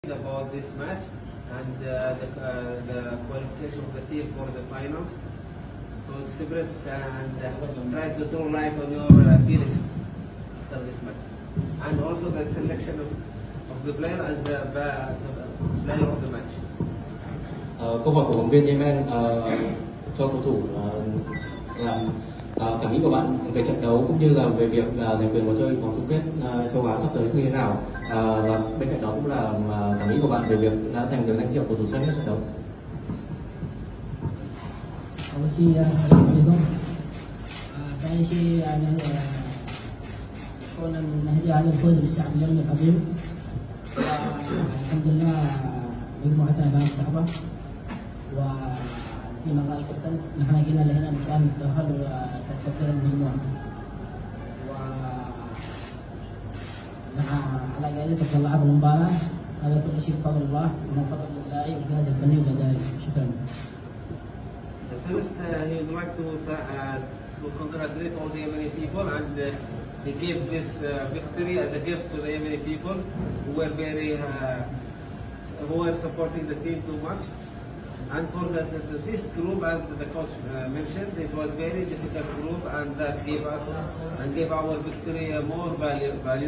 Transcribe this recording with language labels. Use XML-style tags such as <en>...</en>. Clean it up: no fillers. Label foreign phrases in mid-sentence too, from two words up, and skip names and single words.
<en>about this match and the qualification of the team for the finals. So express and try to throw light on your feelings after this match, and also the selection of the player as the player of the match.</en> <vi>Câu hỏi của phóng viên Yemen cho cầu thủ là cảm nghĩ của bạn về trận đấu cũng như là về việc giành quyền vào chơi vòng chung kết châu Á sắp tới như thế nào, và bên cạnh đó cũng là cảm nghĩ của bạn về việc đã giành được danh hiệu cầu thủ xuất sắc nhất trận đấu.</vi> <ar>أول شيء السلام عليكم. ثاني شيء يعني كون نهدي على الفوز بالشعب اليمني العظيم. الحمد لله مجموعتنا كانت صعبة، وزي ما قال الكابتن نحن جينا لهنا مشان نتأهل وكتسكر المجموعة، ونحن على جائزة اللعب المباراة. هذا كل شيء بفضل الله ومن فضل الله والجهاز الفني والإداري. شكرا.</ar> <en>First, he would like to congratulate all the Yemeni people, and he gave this victory as a gift to the Yemeni people who were supporting the team too much. And for this group, as the coach mentioned, it was very difficult group, and that gave us and gave our victory more value.</en>